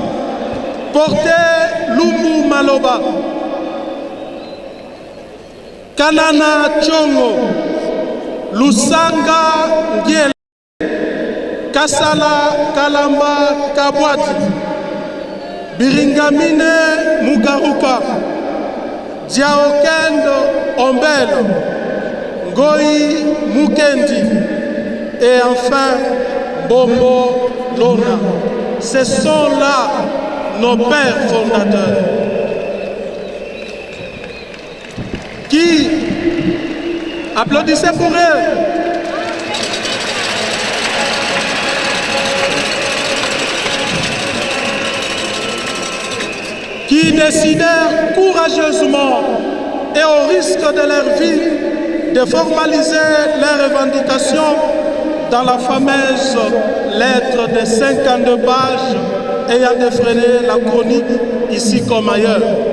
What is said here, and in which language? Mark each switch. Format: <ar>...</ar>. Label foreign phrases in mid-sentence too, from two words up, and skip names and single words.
<fr>Porté Lumbu Maloba, Kanana Chongo, Lusanga Ngiele, Kasala Kalamba Kabwati, Biringamine Mugaruka, Diaokendo Ombelo, Ngoi Mukendi et enfin Bombo Lona. Ce sont là nos pères fondateurs qui, applaudissez pour eux, qui décidèrent courageusement et au risque de leur vie de formaliser leurs revendications dans la fameuse lettre de 52 pages ayant défrayé la chronique ici comme ailleurs.</fr>